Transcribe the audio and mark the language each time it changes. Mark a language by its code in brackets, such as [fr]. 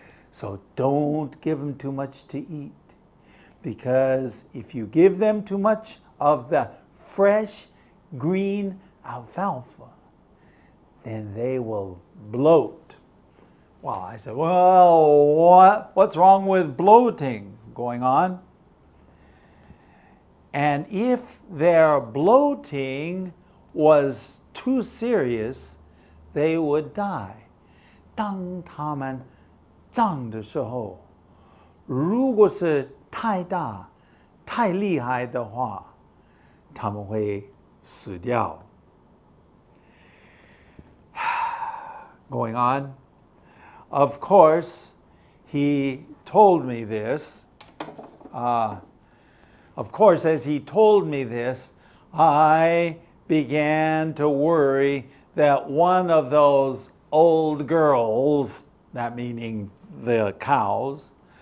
[en] So don't give them too much to eat, because if you give them too much of the fresh green alfalfa, then they will bloat. Well, I said, well, what's wrong with bloating? Going on. And if their bloating was too serious, they would die. [zh] 当他们胀的时候，如果是太大、太厉害的话，他们会死掉。 [en] Going on. Of course, he told me this. Of course, as he told me this, I began to worry that one of those old girls, that meaning the cows,